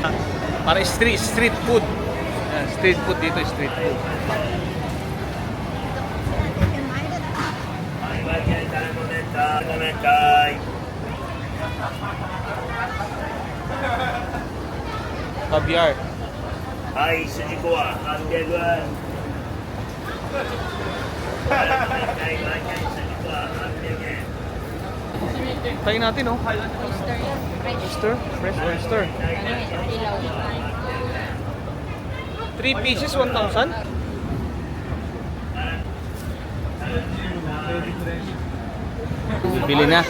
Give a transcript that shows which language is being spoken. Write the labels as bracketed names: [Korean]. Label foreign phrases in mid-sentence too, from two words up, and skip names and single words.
[English] Para street food. Yan, street food dito, street food. Caviar. [Japanese] はい、筋子は800円。はい、毎回筋子は800円。 [Filipino] Tayo natin, oh. [English] Oyster yan. Fresh. Oyster? Fresh oyster. [Filipino] Ano yan? Ilaw. [English] 3 pieces, 1,000? [Filipino] Bili na.